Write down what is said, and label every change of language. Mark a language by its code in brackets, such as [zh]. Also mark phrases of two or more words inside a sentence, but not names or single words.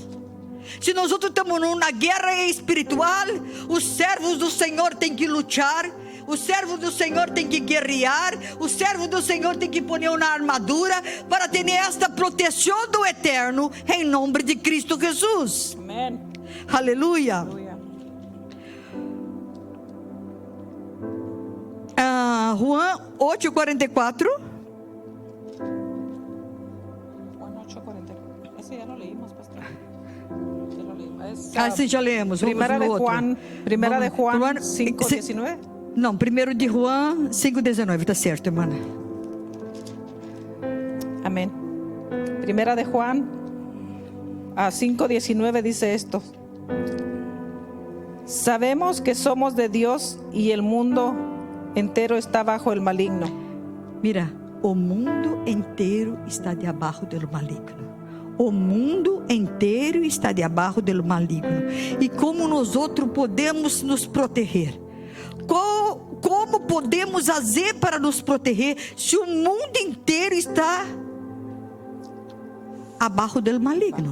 [pt] Se nós outros estamos numa guerra espiritual, os servos do Senhor têm que lutar, os servos do Senhor têm que guerrear, os servos do Senhor têm que pôr uma armadura para ter esta proteção do eterno, em nome de Cristo Jesus. [es] Amén. [pt] Aleluia. Juan 8:44. Juan 8:44. [es] Ese ya lo leímos, pastor. Ya lo leímos. [pt] Sim, já lemos. [es] Primera de Juan, Primera de Juan Juan 5:19. [pt] Não, 1 de Juan 5:19, está certo, irmã. [es] Amén. Primera de Juan 5:19 dice esto: sabemos que somos de Dios y el mundo entero está bajo el maligno. Mira, [pt] o mundo inteiro está debaixo do maligno. O mundo inteiro está debaixo do maligno. E como nós outros podemos nos proteger? Como podemos fazer para nos proteger se o mundo inteiro está abaixo do maligno?